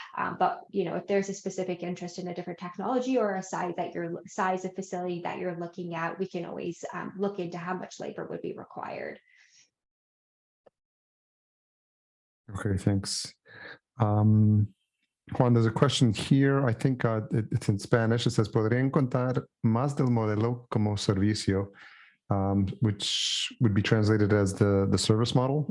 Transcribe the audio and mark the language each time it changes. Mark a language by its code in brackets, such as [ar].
[en] But if there's a specific interest in a different technology or a size of facility that you're looking at, we can always look into how much labor would be required. Okay, thanks. Juan, there's a question here. I think it's in Spanish. It says, [es] ¿podrían contar más del modelo como servicio? [en] Which would be translated as the service model.